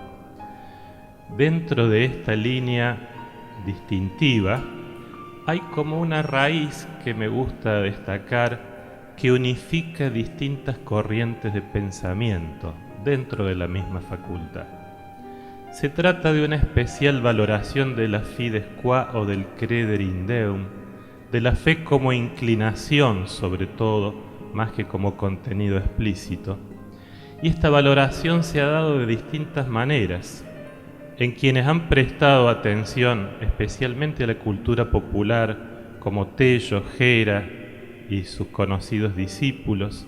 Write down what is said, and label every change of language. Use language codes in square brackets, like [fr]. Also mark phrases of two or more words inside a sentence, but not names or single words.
[es] Dentro de esta línea distintiva hay como una raíz que me gusta destacar que unifica distintas corrientes de pensamiento dentro de la misma facultad. Se trata de una especial valoración de la [la] fides qua [es] o del [la] credere in Deum, [es] de la fe como inclinación sobre todo, más que como contenido explícito. Y esta valoración se ha dado de distintas maneras. En quienes han prestado atención especialmente a la cultura popular, como Tello, Gera y sus conocidos discípulos,